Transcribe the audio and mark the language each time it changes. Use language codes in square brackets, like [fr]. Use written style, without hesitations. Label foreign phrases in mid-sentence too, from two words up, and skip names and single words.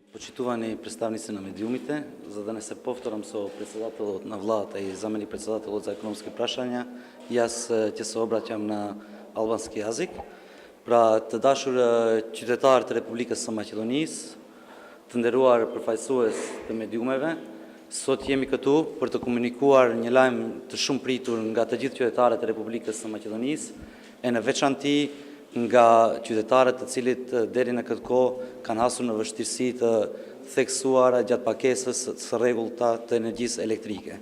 [mk] Почитувани представници на медиумите, за да не се повторам со председателот на владата и заменик председателот за економски прашања, јас ќе се обраќам на албански јазик. [sq] Të dashur qytetarë të Republikës së Maqedonisë, të nderuar përfaqësues të mediumeve, sot jemi këtu për të komunikuar një lajm të shumë pritur nga të gjithë qytetarët e Republikës së Maqedonisë, e në veçanti nga qytetarët të cilit deri në këtë kohë kanë hasur në vështirësi të theksuara gjatë pakesës së rregullta të energjisë elektrike.